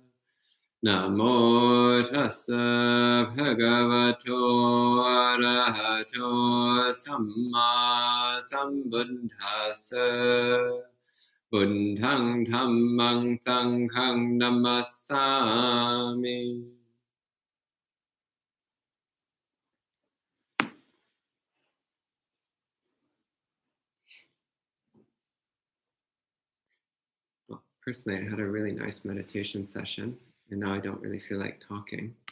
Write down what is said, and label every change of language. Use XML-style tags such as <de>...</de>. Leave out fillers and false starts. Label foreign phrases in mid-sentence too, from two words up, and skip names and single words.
<pi>Namo tassa bhagavato arahato samma sambuddhassa. Buddhang dhammang sanghang namassami.</pi> <en>Well, personally, I had a really nice meditation session, and now I don't really feel like talking.</en>